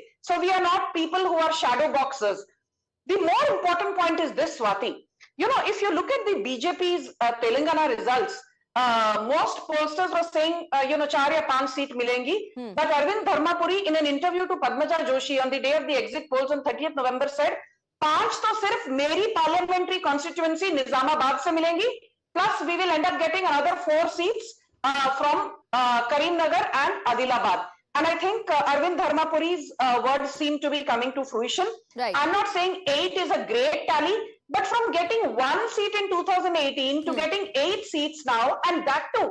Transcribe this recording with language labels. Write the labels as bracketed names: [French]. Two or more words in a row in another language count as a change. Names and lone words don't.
[English] So we are not people who are shadow boxers. The more important point is this, Swati. If you look at the BJP's Telangana results, most pollsters were saying, [Hindi] 4 या 5 सीट मिलेंगी. [English] But Arvind Dharmapuri, in an interview to Padmaja Joshi on the day of the exit polls on 30th November, said, [Hindi] 5 तो सिर्फ़ मेरी [English] parliamentary constituency [Hindi] निज़ामाबाद से मिलेंगी. [English] Plus, we will end up getting another 4 seats from Karimnagar and Adilabad. And I think Arvind Dharmapuri's words seem to be coming to fruition. Right. I'm not saying 8 is a great tally, but from getting 1 seat in 2018 to getting 8 seats now, and that too.